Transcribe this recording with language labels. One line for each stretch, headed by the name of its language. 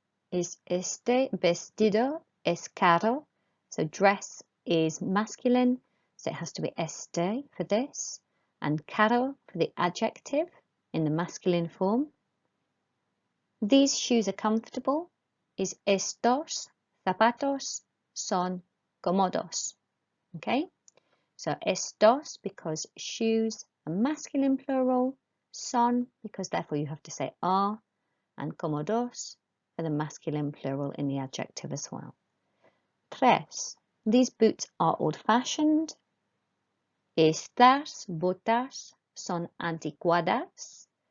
English: Is
Spanish: este vestido es caro?
English: So dress is masculine, so it has to be este for this, and caro for the adjective in the masculine form. These shoes are comfortable.
Spanish: Is estos zapatos son cómodos?
English: Okay, so estos because shoes are masculine plural, son because therefore you have to say are, and cómodos for the masculine plural in the adjective as well.
Spanish: Tres,
English: these boots are old-fashioned.
Spanish: Estas botas son anticuadas.